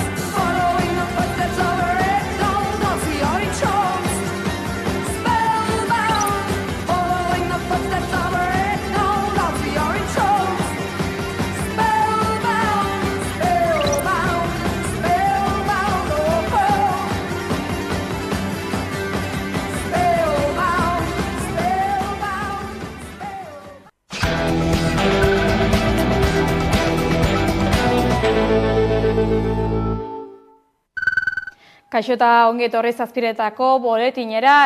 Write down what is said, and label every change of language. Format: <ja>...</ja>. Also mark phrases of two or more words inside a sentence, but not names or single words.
<en>Following the footsteps of a red gold off your choice. Spellbound. Following the footsteps of a red gold off your choice. Spellbound. Spellbound. Spellbound. Oh, oh.</en> <eu>Kaixo eta ongi etorri Zazpiretako boletinera.</eu>